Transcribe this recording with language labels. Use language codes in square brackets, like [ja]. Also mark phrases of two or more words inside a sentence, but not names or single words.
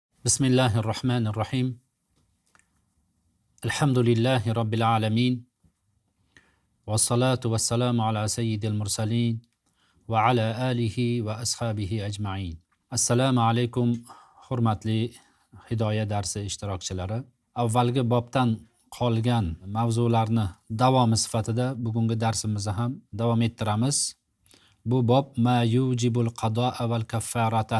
[ar] بسم الله الرحمن الرحيم. الحمد لله رب العالمين. والصلاة والسلام على سيد المرسلين وعلى آله وأصحابه أجمعين. [uz] Assalomu alaykum hurmatli hidoya darsi ishtirokchilari. Avvalgi bobdan qolgan mavzularni davomi sifatida bugungi darsimizni ham davom ettiramiz. Bu bob [ar] ما يوجب القضاء والكفارة.